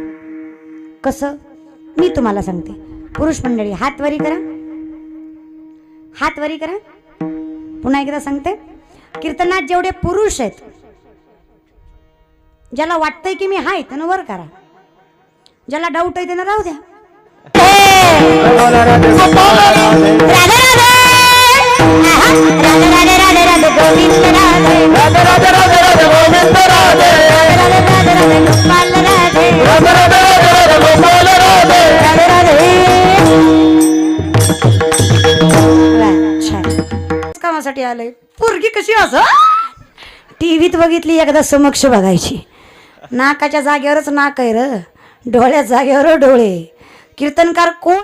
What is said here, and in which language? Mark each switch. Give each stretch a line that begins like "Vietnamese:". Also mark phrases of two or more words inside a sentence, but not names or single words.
Marathi: कसं मी तुम्हाला सांगते. पुरुष मंडळी हात वरी करा हात वरी करा. पुन्हा एकदा सांगते. कीर्तनात जेवढे पुरुष आहेत ज्याला वाटतंय की मी हाय त्यानं वर करा. ज्याला डाऊट आहे त्यानं राहू द्या. राधे राधे राधे राधे राधे गोविंद राधे राधे राधे राधे राधे गोविंद राधे राधे राधे राधे गोपाल राधे राधे राधे राधे राधे गोपाल राधे राधे राधे. कामासाठी आलंय. पोरगी कशी असं टीव्हीत बघितली एकदा समक्ष बघायची. नाकाच्या जागेवरच नाक आहे र डोळ्या जागेवर डोळे. कीर्तनकार कोण